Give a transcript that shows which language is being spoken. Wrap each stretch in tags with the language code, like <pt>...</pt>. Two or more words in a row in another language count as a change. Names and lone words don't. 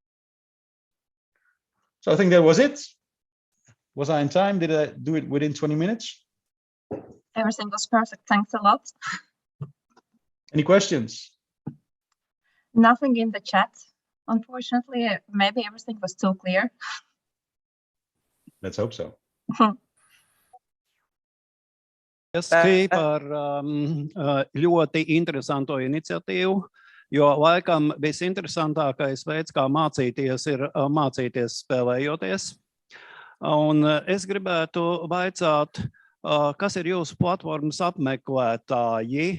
<en>So I think that was it. Was I in time? Did I do it within 20 minutes? Everything was perfect. Thanks a lot. Any questions? Nothing in the chat, unfortunately. Maybe everything was too clear. Let's hope so.</en> <lv>Par ļoti interesanto iniciatīvu, jo laikam visinteresantākais veids, kā mācīties, ir mācīties spēlējoties. Un es gribētu vaicāt, kas ir jūsu platformas apmeklētāji?</lv>